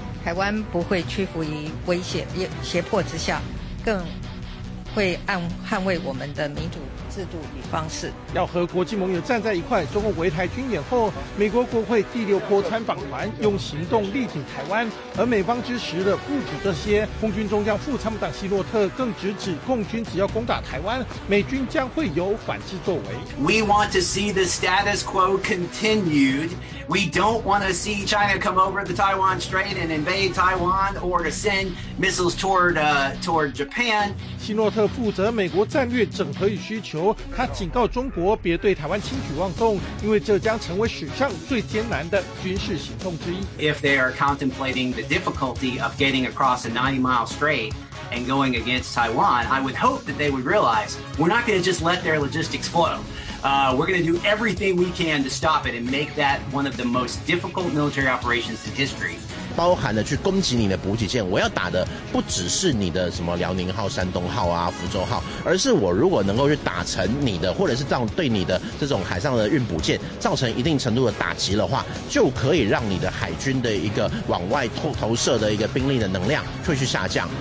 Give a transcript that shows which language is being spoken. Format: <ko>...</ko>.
<zh>台湾不会屈服于威胁胁迫之下，更会捍卫我们的民主制度与方式。要和国际盟友站在一块，中共围台军演后，美国国会第六波参访团用行动力挺台湾，而美方支持的不止这些。空军中将副参谋长希洛特更直指共军只要攻打台湾，美军将会有反制作为。</zh> <en>We want to see the status quo continued. We don't want to see China come over the Taiwan Strait and invade Taiwan or to send missiles toward Japan.</en> <zh>希诺特负责美国战略整合与需求，他警告中国别对台湾轻举妄动，因为这将成为史上最艰难的军事行动之一。</zh> <en>If they are contemplating the difficulty of getting across a 90-mile strait. And going against Taiwan, I would hope that they would realize we're not going to just let their logistics flow. We're going to do everything we can to stop it and make that one of the most difficult military operations in history.</en> <zh>包含了去攻击你的补给舰，我要打的不只是你的什么辽宁号、山东号啊、福州号，而是我如果能够去打沉你的，或者是这样对你的这种海上的运补舰造成一定程度的打击的话，就可以让你的海军的一个往外投射的一个兵力的能量会去下降。</zh>